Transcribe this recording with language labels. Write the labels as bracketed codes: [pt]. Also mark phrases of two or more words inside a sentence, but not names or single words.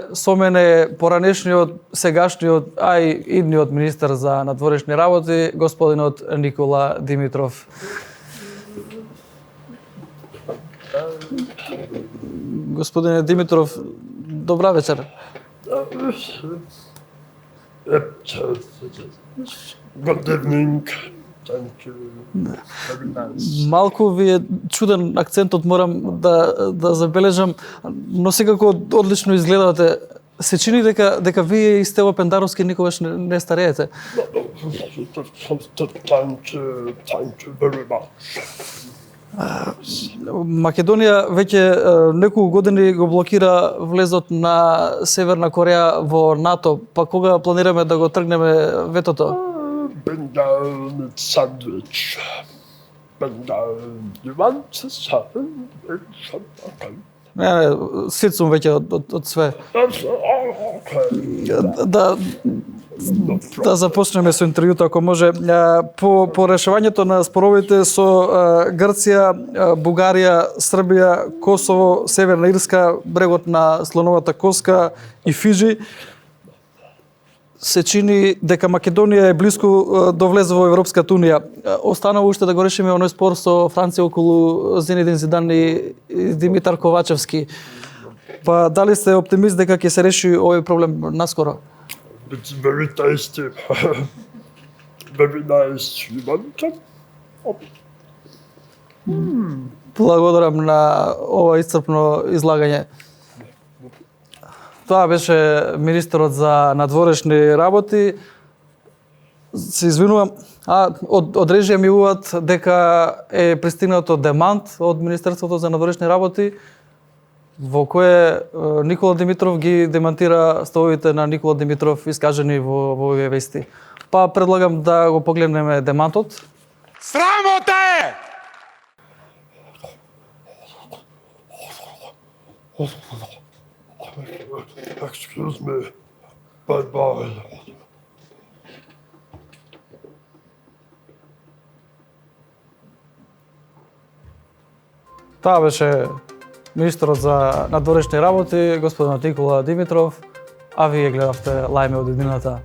[mk] Со мене е поранешниот, сегашниот, а и идниот министер за надворешни работи, господинот Никола Димитров. Господине Димитров, добра вечер. [en] Good evening. Thank you. Very nice. [mk] Малку ви е чуден акцентот, морам да забележам, но секако одлично изгледате. Се чини дека вие и Стево Пендаровски никогаш не стареете. [en] Thank you very much. [mk] Македонија веќе неколку години го блокира влезот на Северна Кореја во НАТО, па кога планираме да го тргнеме ветото? [en] Bring down a sandwich. Bring down. You want a sandwich? Okay. [mk] Не, сит сум веќе од све. [en] Okay. [mk] Да започнеме со интервјуто, ако може. По решавањето на споровите со Грција, Бугарија, Србија, Косово, Северна Ирска, брегот на Слоновата коска и Фиджи, се чини дека Македонија е близко до влезе во Европската унија. Останува уште да го решиме оној спор со Франција околу Зенедин Зидан и Димитар Ковачевски. Па дали сте оптимист дека ќе се реши овој проблем наскоро? [en] It's very tasty. Very nice. You want some? [mk] Благодарам на ова исцрпно излагање. Тоа беше министерот за надворешни работи. Се извинувам, од режија ми уват дека е пристигнато демант од Министерството за надворешни работи, во кое Никола Димитров ги демантира ставовите на Никола Димитров искажени во овие вести. Па предлагам да го погледнеме демантот. Срамота е! [en] Excuse me. Bye-bye. [mk] Таа беше министерот за надворешни работи, господинот Никола Димитров, а вие гледавте Лајме од иднината.